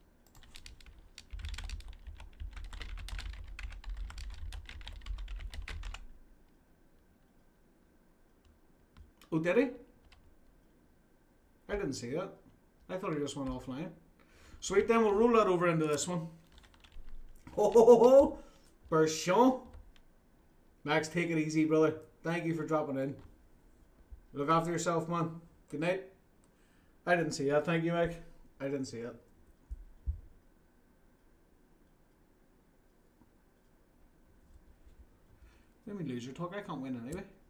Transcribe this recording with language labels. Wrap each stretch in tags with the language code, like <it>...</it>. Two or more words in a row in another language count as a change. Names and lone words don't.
<en>Oh, did he? I didn't see that. I thought he just went offline. Sweet, then we'll roll that over into this one. Ho ho ho ho! Berchon. Max, take it easy, brother. Thank you for dropping in. Look after yourself, man. Good night. I didn't see that. Thank you, Mike. I didn't see it. Let me lose your talk. I can't win anyway.</en>